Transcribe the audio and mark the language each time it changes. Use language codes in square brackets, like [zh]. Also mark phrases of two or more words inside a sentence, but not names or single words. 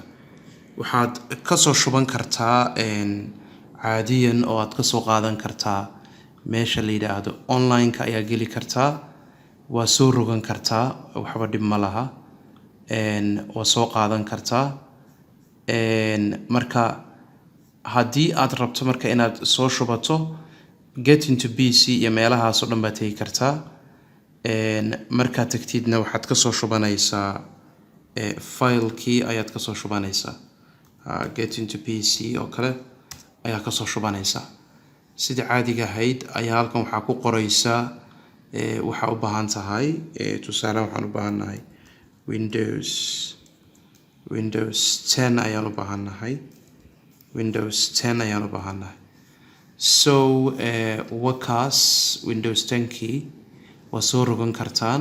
[so] waxaad ka soo shuban kartaa caadiyan oo aad ka soo qaadan kartaa meesha la yiraahdo online-ka ayaa geli kartaa. waa soo rogan kartaa, waxba dhib ma laha. waa soo qaadan kartaa. marka haddii aad rabto marka inaad soo shubato get into PC iyo meelahaas oo dhan baad tegi kartaa. markaad tagtidna waxaad ka soo shubanaysaa file-kii ayaad ka soo shubanaysaa. get into PC oo kale ayaa ka soo shubanaysaa. sida caadiga ahayd ayaa halkan waxaa ku qoraysaa waxa u baahan tahay. tusaale waxaan u baahanahay Windows 10 ayaan u baahanahay. Windows 10 ayaan u baahanahay. so wakaas Windows 10kii waa soo rogan kartaan.